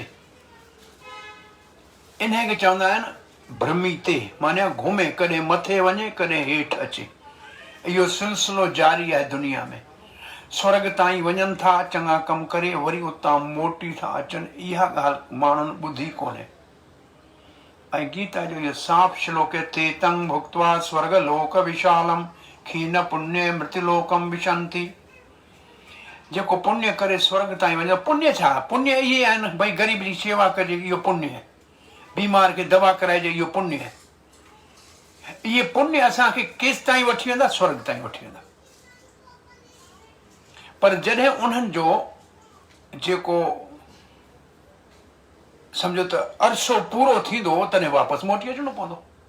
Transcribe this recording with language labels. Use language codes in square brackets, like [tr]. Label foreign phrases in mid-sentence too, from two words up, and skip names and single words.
[sd] इन्हे खे चवंदा आहिनि भ्रमिते, माने घुमे, कॾहिं मथे वञे कॾहिं हेठि अचे। इहो सिलसिलो जारी आहे दुनिया में। स्वर्ग ताईं वञनि था चङा कम करे, वरी उतां मोटी था अचनि। इहा ॻाल्हि माण्हुनि ॿुधी कोन्हे। ऐं गीता जो इहो साफ़ श्लोक आहे, [sa] ते तं भुक्त्वा स्वर्ग लोक विशालम खीन पुण्य मृत्युलोकम विशंति। [sd] जेको पुण्य करे स्वर्ग ताईं वञे, पुण्य छा? पुण्य इहे आहिनि भई ग़रीब जी शेवा कजे, इहो पुण्य आहे। बीमार खे दवा कराइजे, इहो पुण्य आहे। इहे पुण्य असांखे केसि ताईं वठी वेंदा? स्वर्ग ताईं वठी वेंदा। पर जॾहिं उन्हनि जो जेको सम्झो त अरसो पूरो थींदो, तॾहिं वापसि मोटी अचिणो पवंदो।